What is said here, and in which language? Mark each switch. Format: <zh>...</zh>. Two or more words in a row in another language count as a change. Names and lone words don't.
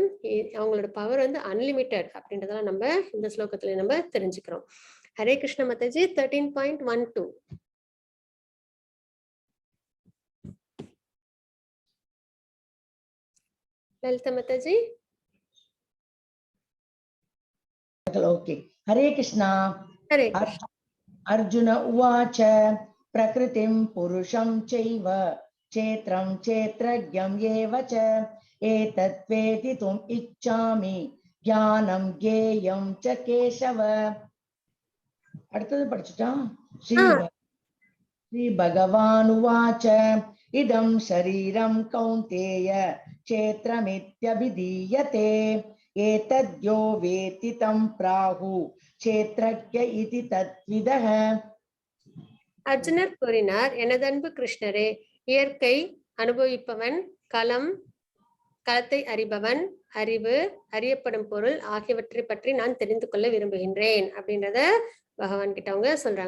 <ta>அவங்களோட பவர் வந்து அன்லிமிட்டெட் அப்படின்றதெல்லாம் நம்ம இந்த ஸ்லோகத்துல நம்ம தெரிஞ்சுக்கிறோம். ஹரே கிருஷ்ண மாதாஜி. 13.12. லலிதா மாதாஜி.</ta> <hi>ओके हरे कृष्णा।</hi> <ta>ஹரே கிருஷ்ண.</ta> <sa>अर्जुन उवाच प्रकृतिं पुरुषं चैव क्षेत्रं क्षेत्रज्ञं एव च एतत् वेदितुम् इच्छामि ज्ञानं ज्ञेयं च केशव।</sa> <ta>அடுத்தது படிச்சுட்டா</ta> <sa>श्री भगवान् उवाच इदं शरीरं कौन्तेय क्षेत्रमित्यभिधीयते एतद्यो वेत्ति तं प्राहु क्षेत्रज्ञ इति तद्विदः।</sa> <ta>அர்ஜுனர் கூறினார், எனதன்பு கிருஷ்ணரே, இயற்கை அனுபவிப்பவன், களத்தை அறிபவன், அறிவு, அறியப்படும் பொருள் ஆகியவற்றை பற்றி நான் தெரிந்து கொள்ள விரும்புகின்றேன் அப்படின்றத பகவான் கிட்ட அவங்க சொல்றாங்க.</ta>